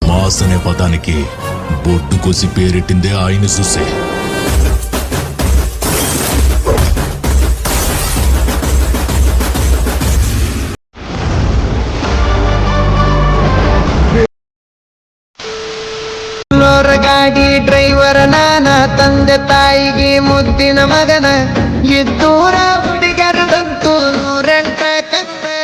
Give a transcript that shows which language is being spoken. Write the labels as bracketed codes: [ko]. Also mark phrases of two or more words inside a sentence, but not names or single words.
[te] బాస్ అనే పదానికి బొడ్డు కోసి పేరెట్టిందే ఆయన చూసే. [kn] ಗಾಡಿ ಡ್ರೈವರ್ ನಾನ, ತಂದೆ ತಾಯಿಗೆ ಮುದ್ದಿನ ಮಗನ, ಇದ್ದೂರ ಹುಡುಗರದಂತೂ ನೂರೆಂಟ ಕತ್ತ.